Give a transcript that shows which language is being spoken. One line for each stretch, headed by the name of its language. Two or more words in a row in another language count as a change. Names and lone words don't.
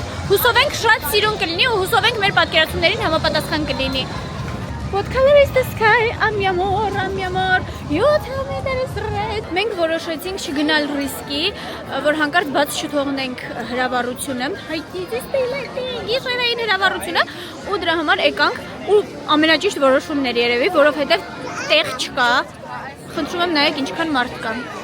Armenian: Հուսով ենք շատ սիրուն կլինի ու հուսով ենք մեր պատկերացումներին համապատասխան կլինի։
English: What color is the sky? I'm amor. You tell me that it's red.
Armenian: Մենք որոշեցինք չգնալ ռիսկի, որ հանկարծ բաց չթողնենք հրավառությունը, գիշերային հրավառությունը ու դրա համար եկանք ու ամենաճիշտ որոշումն էր երևի, որովհետև տեղ չկա։ Խնդրում եմ նայեք ինչքան մարդ կա։